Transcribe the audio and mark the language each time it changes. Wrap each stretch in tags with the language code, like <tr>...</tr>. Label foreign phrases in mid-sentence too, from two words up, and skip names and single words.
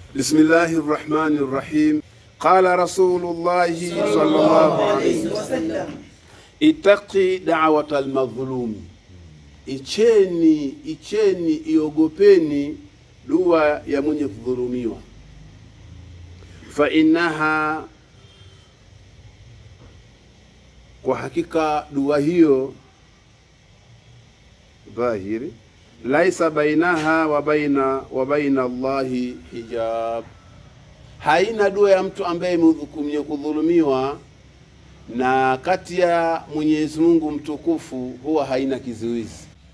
<ar>بسم الله الرحمن الرحيم. قال رسول الله صلى الله عليه وسلم، اتق دعوة المظلوم,</ar> <sw>icheni iogopeni dua ya mwenye kudhulumiwa.</sw> <ar>فإنها,</ar> <sw>kwa hakika dua hiyo dhahiri,</sw> <ar>ليس بينها وبين الله حجاب,</ar> <sw>haina dua ya mtu ambaye mwenye kudhulumiwa na kati ya Mwenyezi Mungu mtukufu huwa haina kizuizi.</sw>